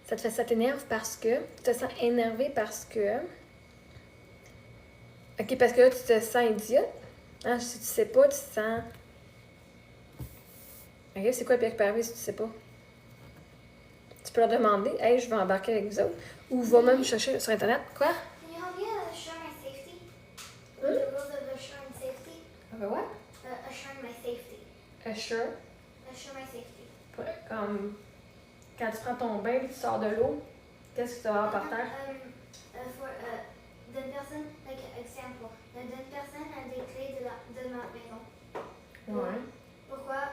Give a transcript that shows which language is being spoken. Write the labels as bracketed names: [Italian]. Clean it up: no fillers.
[French] Ça t'énerve parce que tu te sens énervé parce que... OK, parce que là, tu te sens idiote. Hein, si tu sais pas, tu te sens... OK, c'est quoi le pire qui peut arriver si tu sais pas? Tu peux leur demander, hey, je vais embarquer avec vous autres. Ou va même chercher sur Internet. Quoi? [English] Can you help me assure my safety? The rules of assuring safety? What? Assuring my safety. Assure. Assure my safety. [French] Comme quand tu prends ton bain et tu sors de l'eau, qu'est-ce que tu vas avoir par terre? [English] For [French] d'une personne, [English] like example, [French] d'une personne a des clés de ma maison. Ouais. Pourquoi?